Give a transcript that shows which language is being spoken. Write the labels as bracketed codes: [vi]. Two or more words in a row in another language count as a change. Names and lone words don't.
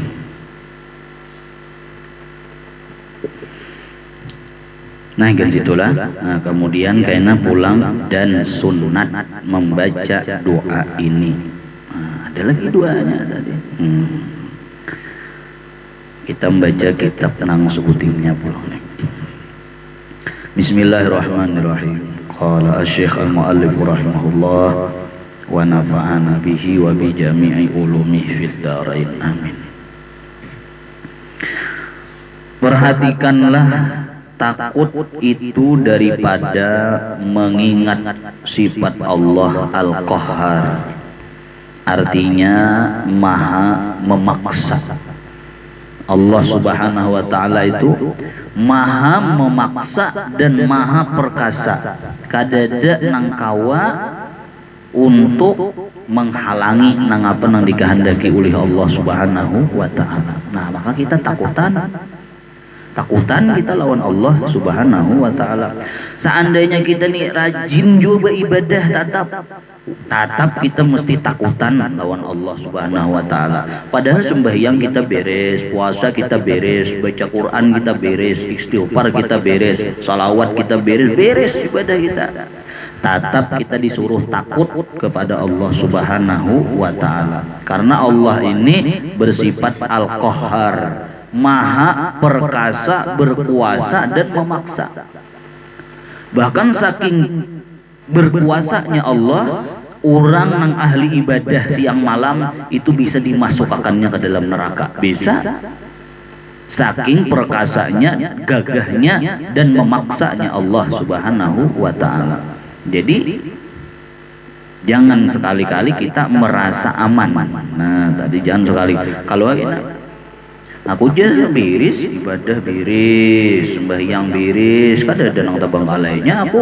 [id] Nah kan situlah. Nah kemudian kayaknya pulang dan sunat membaca doa ini. Nah, ada lagi doanya tadi. Kita membaca kitab nang sebutingnya pulang nih. Bismillahirrahmanirrahim. Qala asy-syekh al-muallif rahimahullah wa nafa'ana bihi wa bi jami'i ulumihi fid dharain amin. Perhatikanlah takut itu daripada mengingat sifat Allah Al-Qahhar. Artinya maha memaksa. Allah [ar] Subhanahu wa ta'ala [id] itu maha memaksa dan maha perkasa. [bjn] Kadada nang kawa untuk menghalangi nang apa nang dikehendaki oleh Allah [ar] Subhanahu wa ta'ala. [id] Nah maka kita takutan kita lawan Allah [ar] Subhanahu wa ta'ala. [id] Seandainya kita nih rajin juga ibadah tatap kita mesti takutan lawan Allah [ar] Subhanahu wa ta'ala. [id] Padahal sembahyang kita beres, puasa kita beres, baca Quran kita beres, istighfar kita beres, salawat kita beres ibadah kita. Tetap kita disuruh takut kepada Allah [ar] Subhanahu wa ta'ala. [id] Karena Allah ini bersifat Al-Qahhar, maha perkasa, berkuasa dan memaksa. Bahkan saking berkuasanya Allah, orang yang ahli ibadah siang malam itu bisa dimasukkannya ke dalam neraka. Bisa. Saking perkasanya, gagahnya dan memaksanya Allah [ar] Subhanahu wa ta'ala. [id] Jadi jangan sekali-kali kita merasa aman. Nah tadi jangan sekali. [bjn] Kalau aku aja beres, ibadah beres, sembahyang beres, kada ada nang tabang kalainya aku.